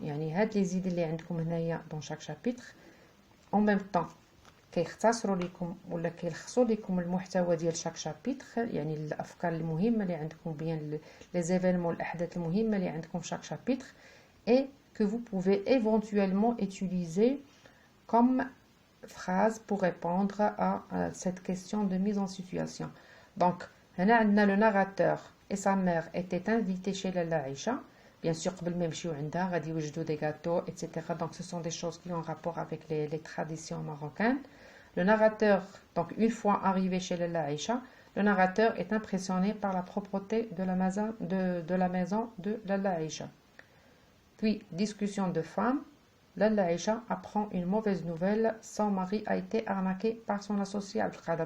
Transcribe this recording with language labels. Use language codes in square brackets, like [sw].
[ar] يعني هاد [fr] les idées [ar] اللي عندكم هنايا [fr] dans chaque chapitre en même temps [ar] كيختصروا لكم ولا كيلخصوا لكم المحتوى ديال [fr] chaque chapitre [ar] يعني الافكار المهمه اللي عندكم بين [fr] les événements [ar] الاحداث المهمه اللي عندكم في [fr] chaque chapitre et que vous pouvez éventuellement utiliser comme phrase pour répondre à cette question de mise en situation. Donc, le narrateur et sa mère étaient invités chez Lalla Aïcha. Bien sûr, [ar] قبل ما يمشيو عندها غادي يوجدوا [fr] des gâteaux, etc. Donc, ce sont des choses qui ont rapport avec les traditions marocaines. Le narrateur, donc une fois arrivé chez Lalla Aïcha, le narrateur est impressionné par la propreté de la maison de Lalla Aïcha. Puis, discussion de femmes. Lalla Aïcha apprend une mauvaise nouvelle, son mari a été arnaqué par son associé Abdelkader.